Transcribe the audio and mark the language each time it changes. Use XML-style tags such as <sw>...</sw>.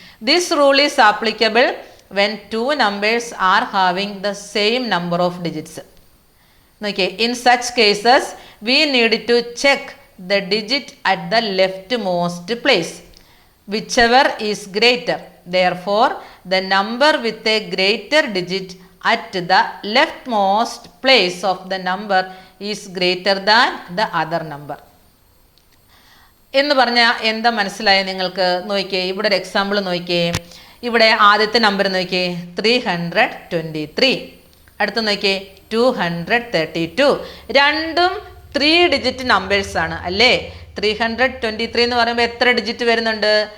<en>This rule is applicable when 2 numbers are having the same number of digits.</en> <ml>നോക്കിയേ.</ml> <en>In such cases we need to check the digit at the leftmost place, whichever is greater. Therefore, the number with a greater digit at the leftmost place of the number is greater than the other number.</en> <ml>എന്ന് പറഞ്ഞാൽ എന്താ മനസ്സിലായ നിങ്ങൾക്ക്? നോക്കിയേ, ഇവിടെ ഒരു example നോക്കിയേ. ഇവിടെ ആദ്യത്തെ നമ്പർ നോക്കിയേ 323. അടുത്ത നോക്കിയേ 232. രണ്ടും 3 ഡിജിറ്റ് നമ്പേഴ്സ് ആണ് അല്ലേ? 323 എന്ന് പറയുമ്പോൾ എത്ര ഡിജിറ്റ് വരുന്നുണ്ട്?</ml>